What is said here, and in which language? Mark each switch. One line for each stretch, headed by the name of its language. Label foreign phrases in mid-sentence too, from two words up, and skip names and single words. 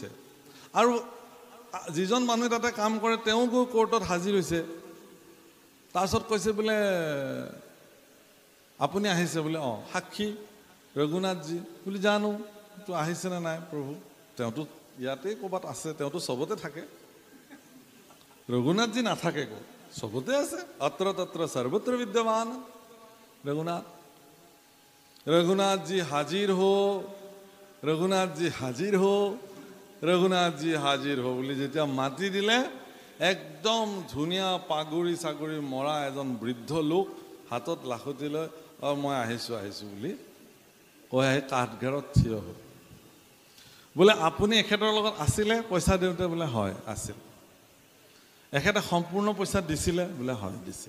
Assamese: আৰু যিজন মানুহে তাতে কাম কৰে তেওঁ গৈ কোৰ্টত হাজিৰ হৈছে, তাৰপিছত কৈছে বোলে আপুনি আহিছে বোলে, অঁ সাক্ষী ৰঘুনাথজী বুলি, জানো তো আহিছেনে নাই প্ৰভু, তেওঁতো ইয়াতে ক'ৰবাত আছে, তেওঁতো চবতে থাকে, ৰঘুনাথজী নাথাকে ক'ত, চবতে আছে, অত্ৰ তত্ৰ সৰ্বত্ৰ বিদ্যমান ৰঘুনাথ।
Hindi: रघुनाथ जी हाजिर हो, रघुनाथ जी हाजिर हो, रघुनाथ जी हाजिर हो
Assamese: বুলি যেতিয়া মাতি দিলে, একদম ধুনীয়া পাগুৰি চাগুৰি মৰা এজন বৃদ্ধ লোক হাতত লাখুটি লৈ মই আহিছোঁ বুলি কৈ আহি কাঠঘাৰত থিয় হ'ল। বোলে আপুনি এখেতৰ লগত আছিলে পইচা দিওঁতে? বোলে হয় আছিল। এখেতে সম্পূৰ্ণ পইচা দিছিলে? বোলে হয় দিছিল।